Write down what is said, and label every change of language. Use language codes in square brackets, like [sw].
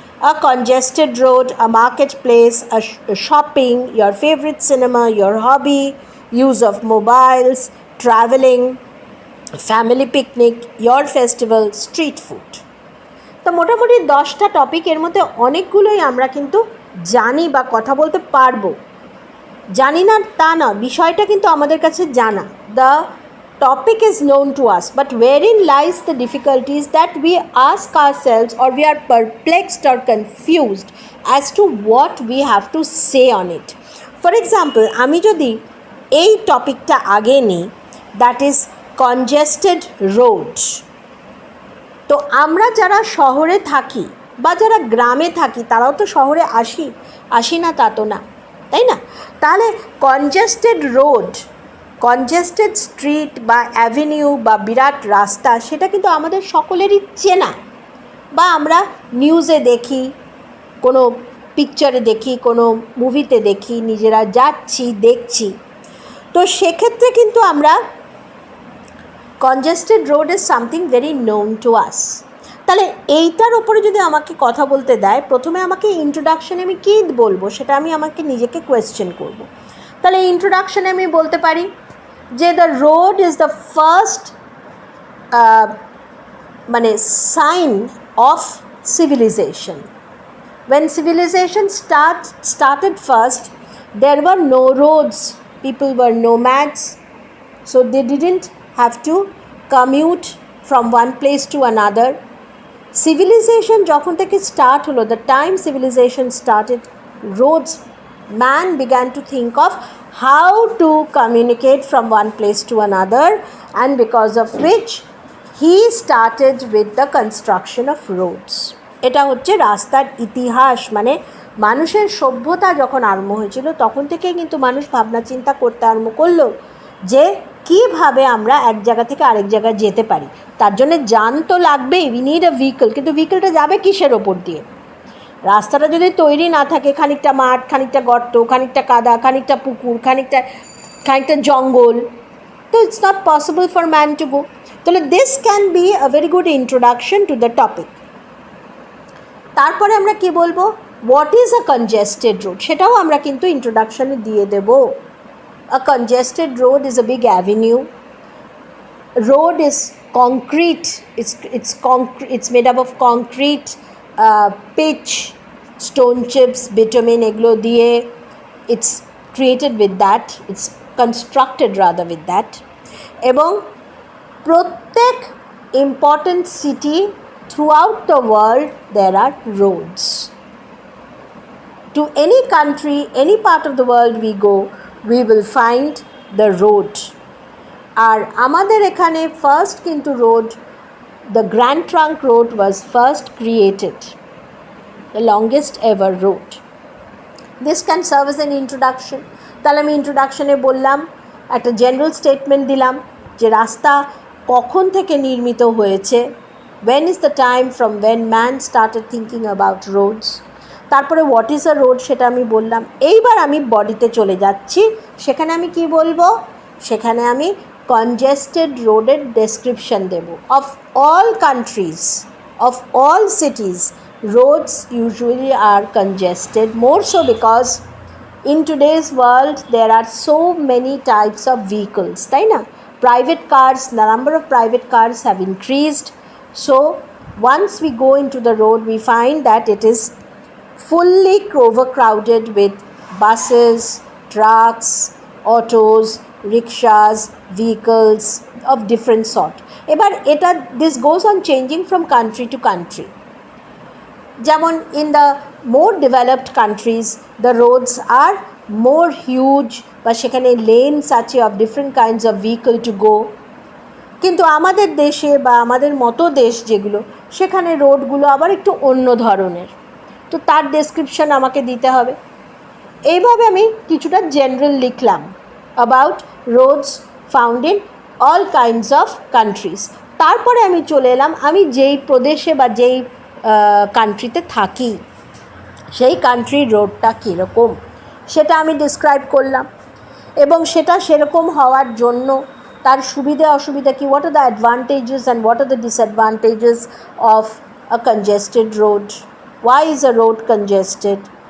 [en] A congested road, a market place, a shopping, your favourite cinema, your hobby, use of mobiles, travelling, family picnic, your festival, street food. [bn] তো মোটামুটি 10টা topic, এর মধ্যে অনেকগুলোই আমরা কিন্তু জানি বা কথা বলতে পারবো। জানি না তা না, বিষয়টা কিন্তু আমাদের কাছে জানা। [en] The topic is known to us, but wherein lies the difficulties that we ask ourselves, or we are perplexed or confused as to what we have to say on it. [bn] For example, আমি যদি এই টপিকটা আগে নিই, [en] That is congested road. [bn] তো আমরা যারা শহরে থাকি বা যারা গ্রামে থাকি তারাও তো শহরে আসি না তা তো না, তাই না? তাহলে কনজেস্টেড রোড, কনজেস্টেড স্ট্রিট বা অ্যাভিনিউ বা বিরাট রাস্তা, সেটা কিন্তু আমাদের সকলেরই চেনা, বা আমরা নিউজে দেখি, কোনো পিকচারে দেখি, কোনো মুভিতে দেখি, নিজেরা যাচ্ছি দেখছি। তো সেক্ষেত্রে কিন্তু আমরা [en] Congested road is something very known to us. [bn] তাহলে এইটার ওপরে যদি আমাকে কথা বলতে দেয়, প্রথমে আমাকে ইন্ট্রোডাকশানে আমি কী বলবো সেটা আমি আমাকে নিজেকে কোয়েশ্চেন করব। তাহলে ইন্ট্রোডাকশানে আমি বলতে পারি যে [en] The road is the first মানে sign of civilization. When civilization started first, there were no roads. People were nomads, so they didn't have to commute from one place to another. Civilization [bn] যখন থেকে start হলো, [en] the time civilization started, roads, man began to think of how to communicate from one place to another, and because of which he started with the construction of roads. [bn] এটা হচ্ছে রাস্তার ইতিহাস। মানে মানুষের সভ্যতা যখন আরম্ভ হয়েছিল তখন থেকেই কিন্তু মানুষ ভাবনা চিন্তা করতে আরম্ভ করলো যে কীভাবে আমরা এক জায়গা থেকে আরেক জায়গায় যেতে পারি। তার জন্য যান তো লাগবেই, [en] We need a vehicle. [bn] কিন্তু ভেহিকলটা যাবে কিসের ওপর দিয়ে? রাস্তাটা যদি তৈরি না থাকে, খানিকটা মাঠ, খানিকটা গর্ত, খানিকটা কাদা, খানিকটা পুকুর, খানিকটা জঙ্গল, তো [en] It's not possible for man to go. তাহলে this can be a very good introduction to the topic. [bn] তারপরে আমরা কি বলবো? [en] what is a congested road [bn] সেটাও আমরা কিন্তু ইন্ট্রোডাকশনে দিয়ে দেব। [en] A congested road is a big avenue. Road is concrete, it's made up of concrete, pitch, stone chips, bitumen, [bn] এগুলো দিয়ে [en] it's created with that, it's constructed rather with that. [bn] এবং প্রত্যেক [en] important city throughout the world there are roads. To any country, any part of the world we go, we will find the road. [bn] আর আমাদের এখানে [en] First কিন্তু road, the Grand Trunk Road was first created, the longest ever road. This can serve as an introduction. [bn] তাহলে আমি ইন্ট্রোডাকশনে বললাম, একটা general statement দিলাম যে রাস্তা কখন থেকে নির্মিত হয়েছে, [en] when is the time from when man started thinking about roads. [bn] তারপরে [en] what is a road [bn] সেটা আমি বললাম। এইবার আমি বডিতে চলে যাচ্ছি, সেখানে আমি কি বলবো, সেখানে আমি congested রোডের description Dev. [en] of all countries, of all cities, roads usually are congested, more so because in today's world there are so many types of vehicles, [bn] তাই না? [en] Private cars, the number of private cars have increased, so once we go into the road we find that it is fully overcrowded with buses, trucks, autos, rickshaws, vehicles of different sort. [bn] এবার এটা [en] this goes on changing from country to country. যেমন in the more developed countries the roads are more huge, [bn] বা সেখানে [en] lanes আছে of different kinds of vehicle to go. [bn] কিন্তু আমাদের দেশে বা আমাদের মতো দেশ যেগুলো, সেখানে রোডগুলো আবার একটু অন্য ধরনের, তো তার ডেসক্রিপশন আমাকে দিতে হবে। এইভাবে আমি কিছুটা জেনারেল লিখলাম [en] about roads found in all kinds of countries. [bn] তারপরে আমি চলে এলাম, আমি যেই প্রদেশে বা যেই কান্ট্রিতে থাকি সেই কান্ট্রির রোডটা কীরকম সেটা আমি ডিসক্রাইব করলাম, এবং সেটা সেরকম হওয়ার জন্য তার সুবিধা অসুবিধা কী, [en] what are the advantages and what are the disadvantages of a congested road, why is a road congested,